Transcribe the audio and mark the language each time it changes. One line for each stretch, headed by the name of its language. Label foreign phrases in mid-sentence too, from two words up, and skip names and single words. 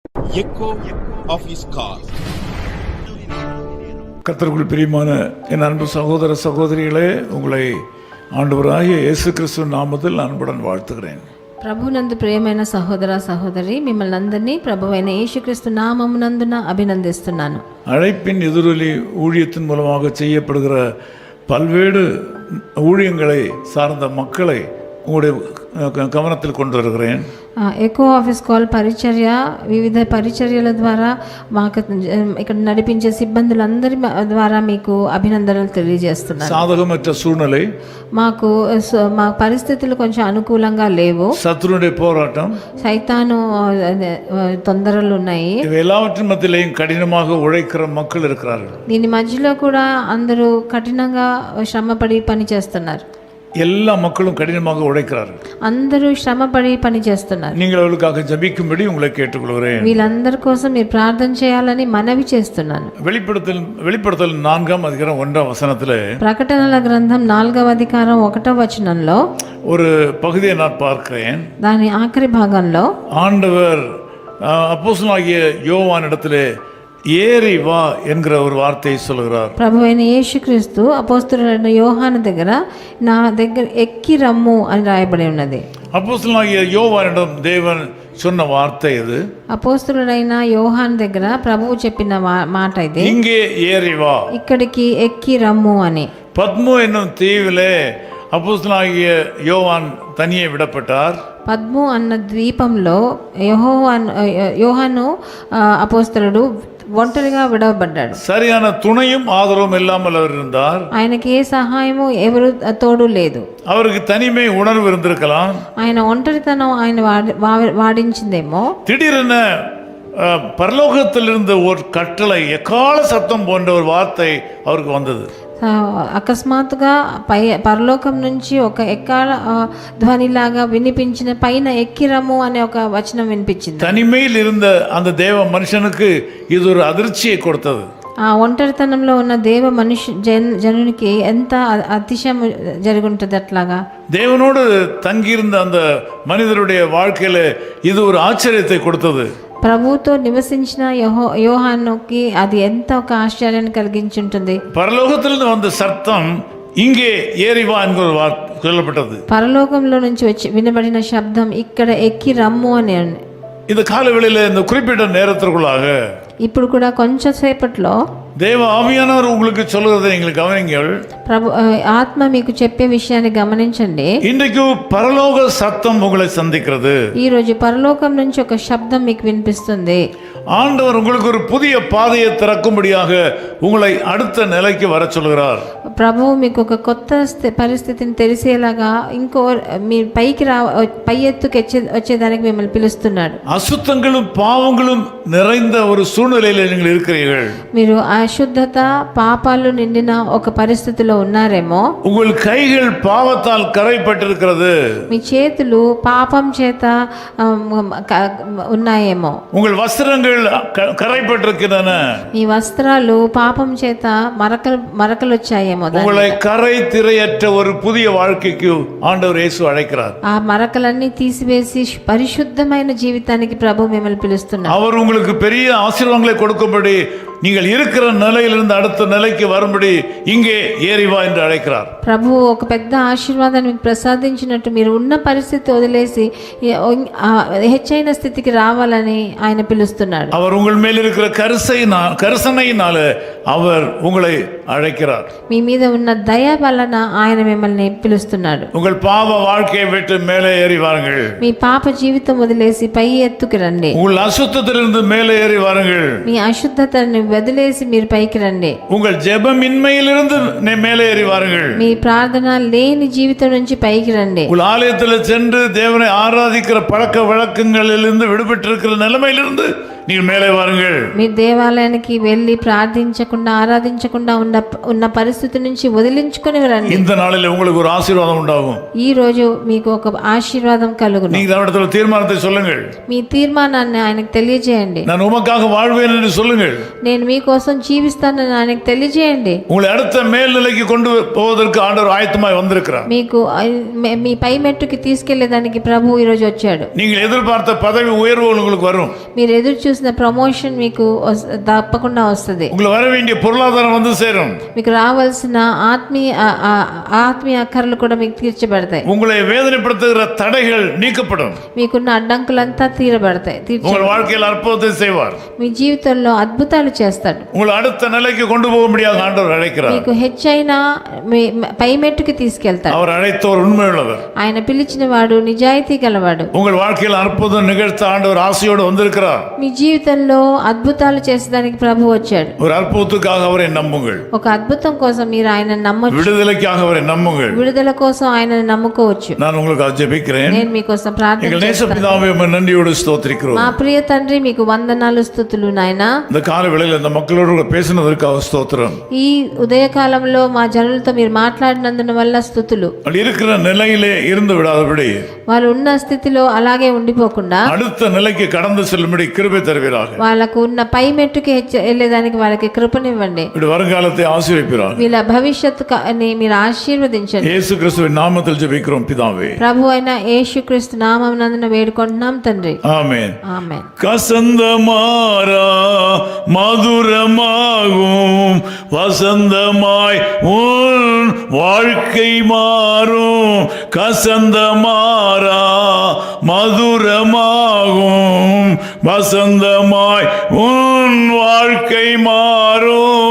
English: echo of his call.
Tamil: கர்த்தருக்குள் பிரியமான என் அன்பு சகோதர சகோதரிகளே, உங்களை ஆண்டவராகிய இயேசு கிறிஸ்து நாமத்தில் அன்புடன் வாழ்த்துகிறேன்.
Telugu: ప్రభునందు ప్రియమైన సహోదర సహోదరి, మిమ్మల్ని అందరినీ ప్రభువైన యేసుక్రీస్తు నామమునందున అభినందిస్తున్నాను.
Tamil: அழைப்பின் எதிரொலி ஊழியத்தின் மூலமாக செய்யப்படுகிற பல்வேறு ஊழியங்களை சார்ந்த மக்களை உங்களுடைய கவனத்தில் கொண்டு வருகிறேன்.
Telugu: ఎకో ఆఫీస్ కాల్ పరిచర్య, వివిధ పరిచర్యల ద్వారా మాకు ఇక్కడ నడిపించే సిబ్బందులందరి ద్వారా మీకు అభినందనలు తెలియజేస్తున్నాను.
Tamil: சாதகமற்ற சூழ்நிலை,
Telugu: మా పరిస్థితులు కొంచెం అనుకూలంగా లేవు.
Tamil: சத்ருவுடைய போராட்டம்,
Telugu: సైతాను తొందరలు ఉన్నాయి.
Tamil: எல்லாவற்றின் மத்தியிலேயும் கடினமாக உழைக்கிற மக்கள் இருக்கிறார்கள்.
Telugu: దీని మధ్యలో కూడా అందరూ కఠినంగా శ్రమపడి పని చేస్తున్నారు.
Tamil: எல்லா மக்களும் கடினமாக உழைக்கிறார்கள்.
Telugu: అందరూ శ్రమపడి పని చేస్తున్నారు.
Tamil: நீங்கள் அவர்களுக்காக ஜெபிக்கும்படி உங்களை கேட்டுக்கொள்கிறேன்.
Telugu: వీళ్ళందరి కోసం మీరు ప్రార్థన చేయాలని మనవి చేస్తున్నాను.
Tamil: வெளிப்படுத்தல் 4ஆம் அதிகாரம் 1ஆம் வசனத்திலே,
Telugu: ప్రకటనల గ్రంథం 4వ అధ్యాయం 1వ వచనంలో
Tamil: ஒரு பகுதியை நான் பார்க்கிறேன்.
Telugu: దాని ఆఖరి భాగంలో
Tamil: ஆண்டவர் அப்போஸ்தலனாகிய யோவானிடத்திலே ஏறி வா என்கிற ஒரு வார்த்தையை சொல்கிறார்.
Telugu: ప్రభువైన యేసుక్రీస్తు అపోస్తలుడైన యోహాను దగ్గర నా దగ్గర ఎక్కి రమ్ము అని రాయబడి ఉన్నది.
Tamil: அப்போஸ்தலனாகிய யோவானிடம் தேவன் சொன்ன வார்த்தை இது.
Telugu: అపోస్తలుడైన యోహాను దగ్గర ప్రభువు చెప్పిన మాట ఇది,
Tamil: இங்கே ஏறி வா,
Telugu: ఇక్కడికి ఎక్కి రమ్ము అని.
Tamil: பத்மோ என்னும் தீவிலே அப்போஸ்தலனாகிய யோவான் தனியே விடப்பட்டார்.
Telugu: పద్ము అన్న ద్వీపంలో యోహాను అపోస్తలుడు ఒంటరిగా విడవబడ్డాడు.
Tamil: சரியான துணையும் ஆதரவும் இல்லாமல் அவர் இருந்தார்.
Telugu: ఆయనకి ఏ సహాయము ఎవరు తోడు లేదు.
Tamil: அவருக்கு தனிமை உணர்வு இருந்திருக்கலாம்.
Telugu: ఆయన ఒంటరితనం ఆయన వాడించిందేమో.
Tamil: திடீரென பரலோகத்திலிருந்து ஒரு கட்டளை, எக்கால சத்தம் போன்ற ஒரு வார்த்தை அவருக்கு வந்தது.
Telugu: అకస్మాత్తుగా పరలోకం నుంచి ఒక ఎక్కాల ధ్వనిలాగా వినిపించిన, పైన ఎక్కిరము అనే ఒక వచనం వినిపించింది.
Tamil: தனிமையில் இருந்த அந்த தேவ மனுஷனுக்கு இது ஒரு அதிர்ச்சியை கொடுத்தது.
Telugu: ఆ ఒంటరితనంలో ఉన్న దేవ జనునికి ఎంత అతిశయం జరుగుంటుంది. అట్లాగా
Tamil: தேவனோடு தங்கியிருந்த அந்த மனிதருடைய வாழ்க்கையில இது ஒரு ஆச்சரியத்தை கொடுத்தது.
Telugu: ప్రభుతో నివసించిన యోహానుకి అది ఎంత ఒక ఆశ్చర్యాన్ని కలిగించుంటుంది.
Tamil: పరలోకத்திலிருந்து வந்த சத்தம் இங்கே ஏறி வா என்கிற சொல்லப்பட்டது.
Telugu: పరలోకంలో నుంచి వచ్చి వినబడిన శబ్దం ఇక్కడ ఎక్కి రమ్ము అని.
Tamil: இந்த காலவெளியில இந்த குறிப்பிட்ட நேரத்திற்குள்ளாக
Telugu: ఇప్పుడు కూడా కొంచెం సేపట్లో
Tamil: தேவ ஆவியானவர் உங்களுக்கு சொல்லுறதை நீங்கள் கவனிங்கள்.
Telugu: ప్రభు ఆత్మ మీకు చెప్పే విషయాన్ని గమనించండి.
Tamil: இன்றைக்கு பரலோக சத்தம் உங்களை சந்திக்கிறது.
Telugu: ఈ రోజు పరలోకం నుంచి ఒక శబ్దం మీకు వినిపిస్తుంది.
Tamil: ஆண்டவர் உங்களுக்கு ஒரு புதிய பாதையை திறக்கும்படியாக உங்களை அடுத்த நிலைக்கு வர சொல்கிறார்.
Telugu: ప్రభువు మీకు ఒక కొత్త పరిస్థితిని తెలిసేలాగా ఇంకో మీ పై ఎత్తుకు వచ్చేదానికి మిమ్మల్ని పిలుస్తున్నాడు.
Tamil: அசுத்தங்களும் பாவங்களும் நிறைந்த ஒரு சூழ்நிலையில் நீங்கள் இருக்கிறீர்கள்.
Telugu: మీరు అశుద్ధత పాపాలు నిండిన ఒక పరిస్థితిలో ఉన్నారేమో.
Tamil: உங்கள் கைகள் பாவத்தால் கரைப்பட்டிருக்கிறது.
Telugu: మీ చేతులు పాపం చేత ఉన్నాయేమో.
Tamil: உங்கள் வஸ்திரங்கள் கரைப்பட்டிருக்கின்றன.
Telugu: మీ వస్త్రాలు పాపం చేత మరకలు వచ్చాయేమో.
Tamil: உங்களை கரை திரையற்ற ஒரு புதிய வாழ்க்கைக்கு ஆண்டவர் இயேசு அழைக்கிறார்.
Telugu: ఆ మరకలన్నీ తీసివేసి పరిశుద్ధమైన జీవితానికి ప్రభు మిమ్మల్ని పిలుస్తున్నారు.
Tamil: அவர் உங்களுக்கு பெரிய ஆசீர்வாதங்களை கொடுக்கும்படி நீங்கள் இருக்கிற நிலையிலிருந்து அடுத்த நிலைக்கு வரும்படி இங்கே ஏறி வா என்று அழைக்கிறார்.
Telugu: ప్రభు ఒక పెద్ద ఆశీర్వాదాన్ని మీకు ప్రసాదించినట్టు మీరు ఉన్న పరిస్థితి వదిలేసి హెచ్చైన స్థితికి రావాలని ఆయన పిలుస్తున్నాడు.
Tamil: அவர் உங்கள் மேல் இருக்கிற கரிசனையினால அவர் உங்களை அழைக்கிறார்.
Telugu: మీ మీద ఉన్న దయ వలన ఆయన మిమ్మల్ని పిలుస్తున్నాడు.
Tamil: உங்கள் பாவ வாழ்க்கையை விட்டு மேலே ஏறி வாருங்கள்.
Telugu: మీ పాప జీవితం వదిలేసి పై ఎత్తుకి రండి.
Tamil: உங்கள் அசுத்தத்திலிருந்து மேலே ஏறி வாருங்கள்.
Telugu: మీ అశుద్ధతని వదిలేసి మీరు పైకి రండి.
Tamil: உங்கள் ஜெபமின்மையிலிருந்து மேலே ஏறி வாருங்கள்.
Telugu: మీ ప్రార్థన లేని జీవితం నుంచి పైకి రండి.
Tamil: உங்கள் ஆலயத்தில் சென்று தேவனை ஆராதிக்கிற பழக்க வழக்கங்களிலிருந்து விடுபட்டிருக்கிற நிலைமையிலிருந்து நீங்கள் மேலே வாருங்கள்.
Telugu: మీ దేవాలయానికి వెళ్ళి ప్రార్థించకుండా ఆరాధించకుండా ఉన్న పరిస్థితి నుంచి వదిలించుకొని రండి.
Tamil: இந்த நாளில் உங்களுக்கு ஒரு ஆசீர்வாதம் உண்டாகும்.
Telugu: ఈ రోజు మీకు ఒక ఆశీర్వాదం కలుగును.
Tamil: நீங்கள் அவரிடத்துல தீர்மானத்தை சொல்லுங்கள்.
Telugu: మీ తీర్మానాన్ని ఆయనకు తెలియజేయండి.
Tamil: நான் உமக்காக வாழ்வேன் என்று சொல்லுங்கள்.
Telugu: నేను మీకోసం జీవిస్తానని ఆయనకు తెలియజేయండి.
Tamil: உங்களை அடுத்த மேல்நிலைக்கு கொண்டு போவதற்கு ஆண்டவர் ஆயத்தமாய் வந்திருக்கிறார்.
Telugu: మీకు మీ పై మెట్టుకి తీసుకెళ్లేదానికి ప్రభు ఈ రోజు వచ్చాడు.
Tamil: நீங்கள் எதிர்பார்த்த பதவி உயர்வு உங்களுக்கு வரும்.
Telugu: మీరు ఎదురు చూసిన ప్రమోషన్ మీకు తప్పకుండా వస్తుంది.
Tamil: உங்களுக்கு வர வேண்டிய பொருளாதாரம் வந்து சேரும்.
Telugu: మీకు రావాల్సిన ఆత్మీయ అక్కర్లు కూడా మీకు తీర్చబడతాయి.
Tamil: உங்களை வேதனைப்படுத்துகிற தடைகள் நீக்கப்படும்.
Telugu: మీకున్న అడ్డంకులంతా తీరబడతాయి.
Tamil: உங்கள் வாழ்க்கையில் அற்புதத்தை செய்வார்.
Telugu: మీ జీవితంలో అద్భుతాలు చేస్తాడు.
Tamil: உங்களை அடுத்த நிலைக்கு கொண்டு போக முடியாது ஆண்டவர் அழைக்கிறார்.
Telugu: మీకు హెచ్చైన పై మెట్టుకి తీసుకెళ్తాడు.
Tamil: அவர் அழைத்தவர் உண்மையுள்ளவர்.
Telugu: ఆయన పిలిచిన వాడు నిజాయితీ గలవాడు.
Tamil: உங்கள் வாழ்க்கையில் அற்புதம் நிகழ்த்த ஆண்டவர் ஆசையோடு வந்திருக்கிறார்.
Telugu: మీ జీవితంలో అద్భుతాలు చేసేదానికి ప్రభు వచ్చాడు.
Tamil: ஒரு அற்புதத்துக்காக அவரை நம்புங்கள்.
Telugu: ఒక అద్భుతం కోసం మీరు ఆయన నమ్మొచ్చు.
Tamil: விடுதலைக்காக அவரை நம்புங்கள்.
Telugu: విడుదల కోసం ఆయనను నమ్ముకోవచ్చు.
Tamil: நான் உங்களுக்கு ஜெபிக்கிறேன்.
Telugu: నేను మీకోసం ప్రార్థన
Tamil: எங்கள் நேச
Telugu: చేస్తాను.
Tamil: பிதாவே உம்மை நன்றியோடு ஸ்தோத்திரிக்கிறோம்.
Telugu: మా ప్రియ తండ్రి మీకు వందనాలు స్తుతులు నాయనా.
Tamil: இந்த கால வேளையில் இந்த மக்களோடு பேசினதற்காக ஸ்தோத்திரம்.
Telugu: ఈ ఉదయకాలంలో మా జనులతో మీరు మాట్లాడినందున వల్ల స్తుతులు.
Tamil: இருக்கிற நிலையிலே இருந்து விடாதபடி
Telugu: వాళ్ళు ఉన్న స్థితిలో అలాగే ఉండిపోకుండా
Tamil: அடுத்த நிலைக்கு கடந்து செல்லும்படி கிருபை தருவீராக.
Telugu: వాళ్ళకు ఉన్న పై మెట్టుకి వెళ్ళేదానికి వాళ్ళకి కృపనివ్వండి.
Tamil: வருங்காலத்தை ஆசீர்வதிப்பீராக.
Telugu: వీళ్ళ భవిష్యత్తుని మీరు ఆశీర్వదించండి.
Tamil: இயேசு கிறிஸ்துவின் நாமத்தில் ஜெபிக்கிறோம் பிதாவே.
Telugu: ప్రభు అయిన యేసుక్రీస్తు నామమునందున వేడుకుంటున్నాం తండ్రి.
Tamil: ஆமென்.
Telugu: ఆమేన్.
Tamil: கசந்த மாறா மதுரமாகும் வசந்தமாய் உன் வாழ்க்கை மாறும். கசந்த மாறா மதுரமாகும் வசந்தமாய் உன் வாழ்க்கை மாறும்.